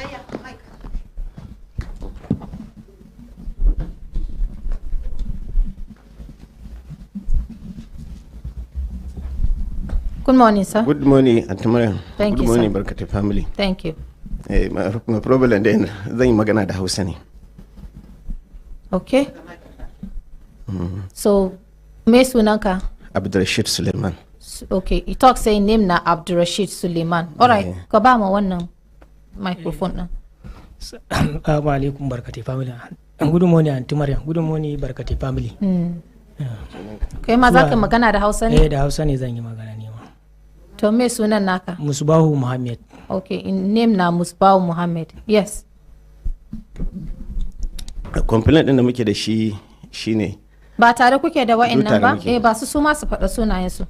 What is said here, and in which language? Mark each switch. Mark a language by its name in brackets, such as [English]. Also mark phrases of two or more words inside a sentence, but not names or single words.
[English] Good morning, sir. Good morning, Auntie Mariam. Thank you, Good morning, sir. Brekete family. Thank you. My problem then, [Hausa] zan yi magana da Hausa ne. Okay. So, me sunanka? Abdurrashid Suleiman. [English] Okay, you talk saying name na Abdurrashid Suleiman. All right, [Hausa] ka ba mu wannan microphone na. [Arabic] Assalamu alaikum Brekete family. [English] Good morning, Auntie Mariam. Good morning, Brekete family. [Hausa] Kai ma za ka magana da Hausa ne? Da Hausa ne zan yi magana ne. To me sunan naka? Musbahu Muhammad. [English] Okay, in name na Musbahu Muhammad. Yes. [Hausa] Complaint din da muke da shi shine ba tare kuke da wa'annan ba? Ba su ma su faɗa sunayen su.